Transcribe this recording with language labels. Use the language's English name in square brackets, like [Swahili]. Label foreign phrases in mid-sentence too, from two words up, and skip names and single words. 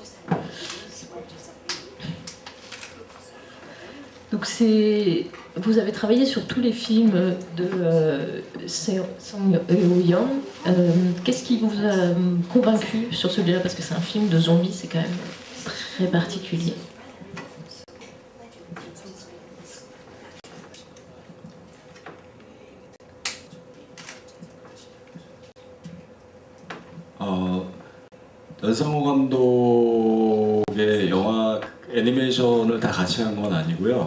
[French] Donc vous avez travaillé sur tous les films de Sang-woo Yeon. Qu'est-ce qui vous a convaincu sur celui-là? Parce que c'est un film de zombies, c'est quand même très particulier. [Korean] 연상호 감독의 영화 애니메이션을 다 같이 한 건 아니고요.